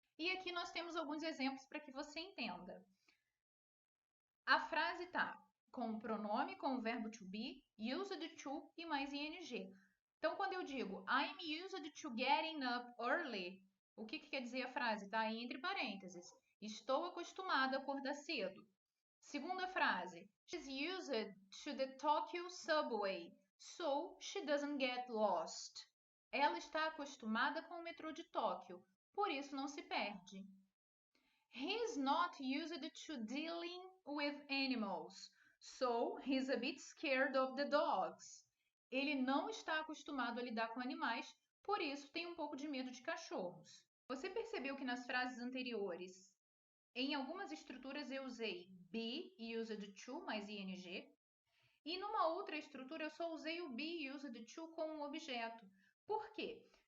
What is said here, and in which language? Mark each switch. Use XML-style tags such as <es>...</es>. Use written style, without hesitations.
<pt>E aqui nós temos alguns exemplos para que você entenda. A frase está com o pronome, com o verbo to be, used to e mais ing. Então, quando eu digo I'm used to getting up early, o que quer dizer a frase? Está aí entre parênteses. Estou acostumado a acordar cedo. Segunda frase.</pt> <en>She's used to the Tokyo subway, so she doesn't get lost.</en> <pt>Ela está acostumada com o metrô de Tóquio, por isso não se perde.</pt> <en>He's not used to dealing with animals, so he's a bit scared of the dogs.</en> <pt>Ele não está acostumado a lidar com animais, por isso tem um pouco de medo de cachorros. Você percebeu que nas frases anteriores, em algumas estruturas eu usei be used to mais ing, e numa outra estrutura eu só usei o be used to como um objeto. Por quê?</pt>